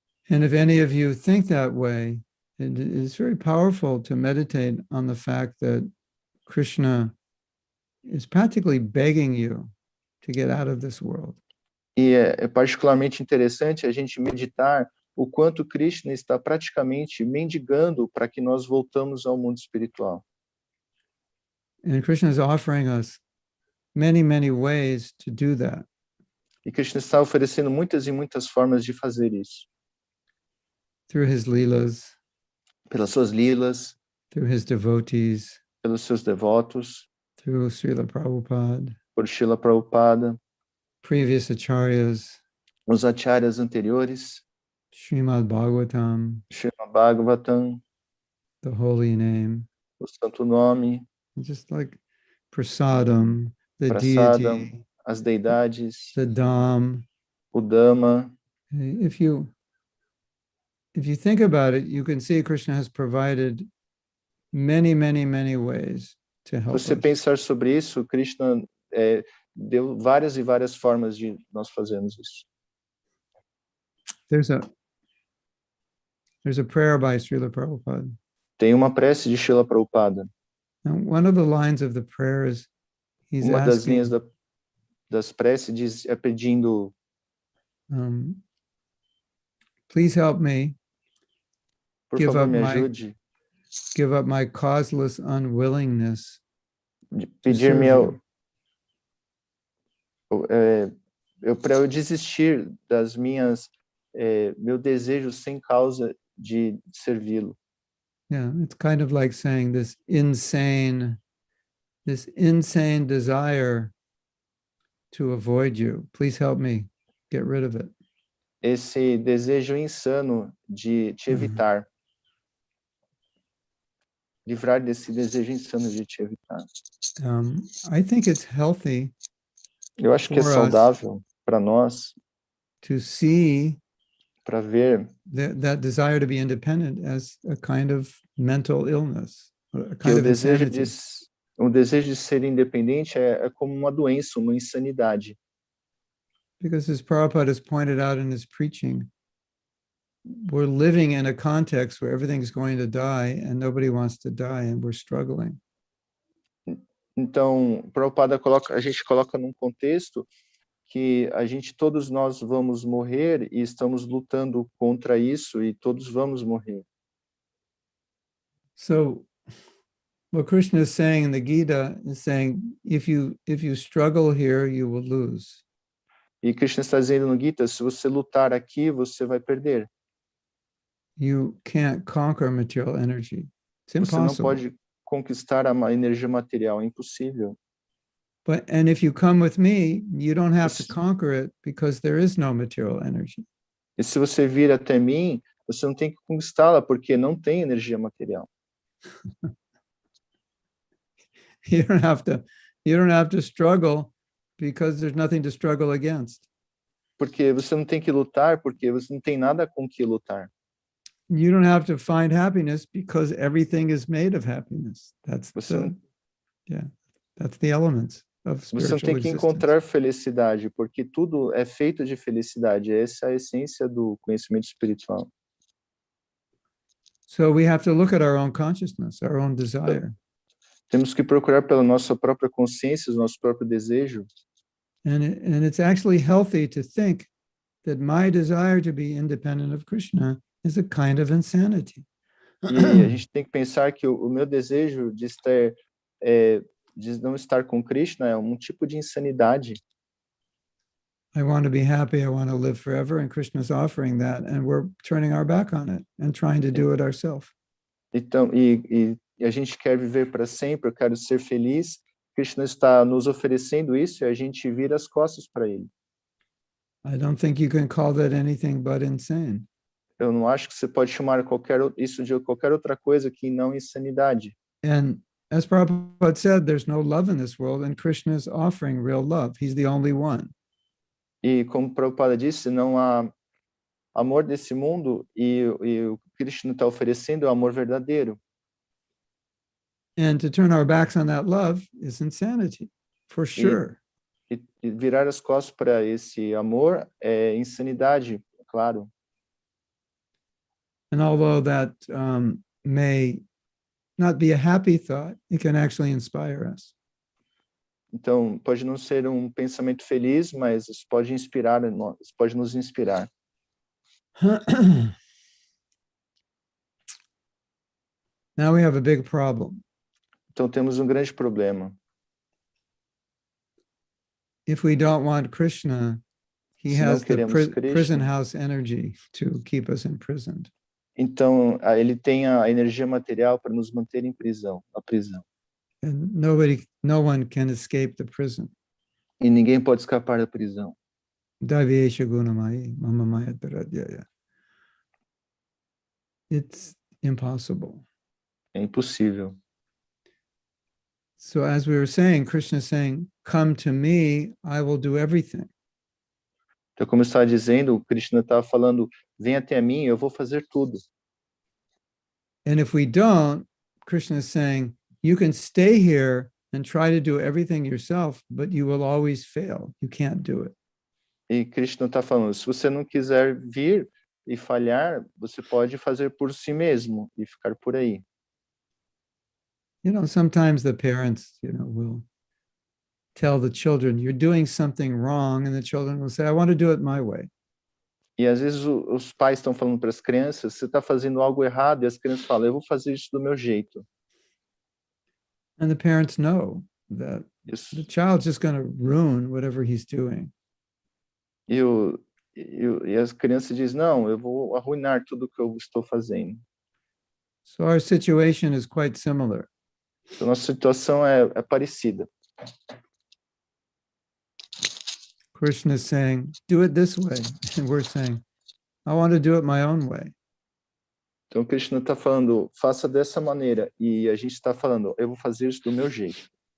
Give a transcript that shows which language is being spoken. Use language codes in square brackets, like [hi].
[en] And if any of you think that way, it is very powerful to meditate on the fact that Krishna is practically begging you to get out of this world. [pt] E é particularmente interessante a gente meditar o quanto Krishna está praticamente mendigando para que nós voltamos ao mundo espiritual. [en] And Krishna is offering us many, many ways to do that. [pt] E Krishna está oferecendo muitas e muitas formas de fazer isso. [en] Through his leelas, [pt] pelas suas lilas, [en] through his devotees, [pt] pelos seus devotos, [en] through Srila Prabhupada, [pt] por Srila Prabhupada, [en] previous acharyas, [pt] os acharyas anteriores, [en] Srimad Bhagavatam, [pt] Srimad Bhagavatam, [en] the holy name, [pt] o santo nome, [en] just like prasadam, the [pt] prasadam, [en] deity, [pt] as deidades, [en] the dham. [pt] o Dhamma. [en] If you think about it, you can see Krishna has provided many, many, many ways to help [pt] Você [en] us. [pt] pensar sobre isso, Krishna deu várias e várias formas de nós fazermos isso. [en] There's a prayer by Srila Prabhupada. [pt] Tem uma prece de Srila Prabhupada. [en] And one of the lines of the prayer is he's [pt] Uma das [en] asking, [pt] linhas das preces pedindo, [en] please help me [pt] por [en] give [pt] favor, [en] up [pt] me ajude, [en] give up my causeless unwillingness [pt] pedir-me [en] serve [pt] para eu desistir das meu desejo sem causa de servi-lo. [en] Yeah, it's kind of like saying this insane desire to avoid you. Please help me get rid of it. [pt] Esse desejo insano de te evitar. Livrar desse desejo insano de te evitar. [en] I think it's healthy. [pt] Eu acho que é saudável para nós. [en] to see [pt] para ver [en] that desire to be independent as a kind of mental illness, a [pt] que [en] kind of insanity. [pt] o desejo de ser independente é como uma doença, uma insanidade. [en] Because as Prabhupada has pointed out in his preaching, we're living in a context where everything's going to die and nobody wants to die and we're struggling. [pt] Então, Prabhupada a gente coloca num contexto que todos nós vamos morrer e estamos lutando contra isso e todos vamos morrer. [en] So what Krishna is saying in the Gita is saying, if you struggle here, you will lose. [pt] E Krishna está dizendo no Gita, se você lutar aqui, você vai perder. [en] You can't conquer material energy. It's [pt] Você não [en] impossible. [pt] pode conquistar a energia material, é impossível. [en] And if you come with me, you don't have to conquer it because there is no material energy. [pt] E se você vir até mim, você não tem que conquistá-la porque não tem energia material. [en] You don't have to struggle because there's nothing to struggle against. [pt] Porque você não tem que lutar porque você não tem nada com que lutar. [en] You don't have to find happiness because everything is made of happiness. That's the elements of spiritual [pt] Você não tem que encontrar felicidade, porque tudo é feito de felicidade. Essa é a essência do conhecimento espiritual. [en] So we have to look at our own consciousness, our own desire. [pt] Temos que procurar pela nossa própria consciência, o nosso próprio desejo. [en] And it's actually healthy to think that my desire to be independent of Krishna is a kind of insanity. [pt] E a gente tem que pensar que o meu desejo de não estar com Krishna é um tipo de insanidade. [en] I want to be happy, I want to live forever, and Krishna's offering that, and we're turning our back on it and trying to do it ourselves. [pt] Então, e a gente quer viver para sempre, eu quero ser feliz. Krishna está nos oferecendo isso e a gente vira as costas para ele. [en] I don't think you can call that anything but insane. [pt] Eu não acho que você pode chamar isso de qualquer outra coisa que não insanidade. [en] And as Prabhupada said, there's no love in this world, and Krishna is offering real love. He's the only one. [pt] E como Prabhupada disse, não há amor desse mundo e o Krishna está oferecendo é o amor verdadeiro. [en] And to turn our backs on that love is insanity, for sure. [pt] E virar as costas para esse amor é insanidade, claro. [en] And although that may not be a happy thought, it can actually inspire us. [pt] Então, pode não ser um pensamento feliz, mas isso pode pode nos inspirar. [en] Now we have a big problem. [pt] Então, temos um grande problema. [en] If we don't want Krishna, he [pt] Se não [en] has the [pt] queremos Krishna, [en] prison house energy to keep us imprisoned. [pt] então ele tem a energia material para nos manter em prisão, na prisão. [en] And no one can escape the prison. [pt] E ninguém pode escapar da prisão. [sa] Davyesha gunamai, mama maya taradhyaya. [en] It's impossible. [pt] É impossível. [en] So as we were saying, Krishna is saying, come to me, I will do everything. [pt] Então, como eu estava dizendo, o Krishna estava falando, vem até mim, eu vou fazer tudo. [en] And if we don't, Krishna is saying, you can stay here and try to do everything yourself, but you will always fail. You can't do it. [pt] E Krishna está falando, se você não quiser vir e falhar, você pode fazer por si mesmo e ficar por aí. [en] You know, sometimes the parents, will tell the children, you're doing something wrong, and the children will say, I want to do it my way. [pt] E às vezes os pais estão falando para as crianças, você está fazendo algo errado, e as crianças falam, eu vou fazer isso do meu jeito. [en] And the parents know that the child's just going to ruin whatever he's doing. [pt] E as crianças dizem, não, eu vou arruinar tudo que eu estou fazendo. [en] So our situation is quite similar. [pt] Então, nossa situação é parecida. [en] Krishna is saying, do it this way. And we're saying, I want to do it my own way. [pt] Então, Krishna está falando, faça dessa maneira. E a gente está falando, eu vou fazer isso do meu jeito.